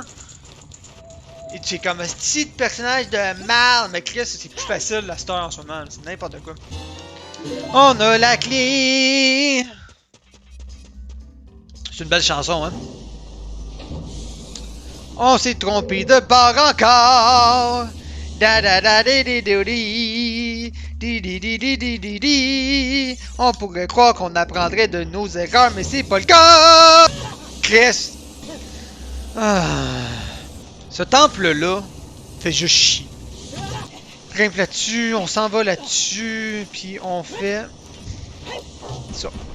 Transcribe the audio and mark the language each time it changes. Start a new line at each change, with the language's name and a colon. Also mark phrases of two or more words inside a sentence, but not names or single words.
French: Et tu es comme un petit personnage de merde, mais Chris, c'est plus facile la star en ce moment, c'est n'importe quoi. On a la clé! C'est une belle chanson, hein? On s'est trompé de bord encore! Da da da di di di di di di di di di di di. On pourrait croire qu'on apprendrait de nos erreurs, mais c'est pas le cas! Chris! Ah. Ce temple-là fait juste chier. Grimpe là-dessus, on s'en va là-dessus, puis on fait ça.